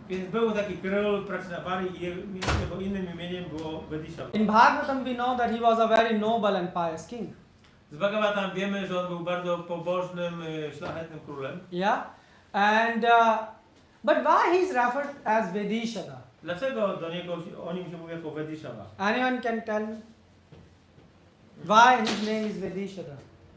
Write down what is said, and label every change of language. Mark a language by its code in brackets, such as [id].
[pl] Więc był taki król Prachinarbhari i jego innym imieniem było Vedishava. [en] In Bhagavatam we know that he was a very noble and pious king. [pl] Z Bhagavatam wiemy, że on był bardzo pobożnym, szlachetnym królem. [en] Yeah, and but why he is referred as Vedishada? [pl] Dlaczego o nim się mówi jako Vedishava? [en] Anyone can tell me? Why his name is Vedishada?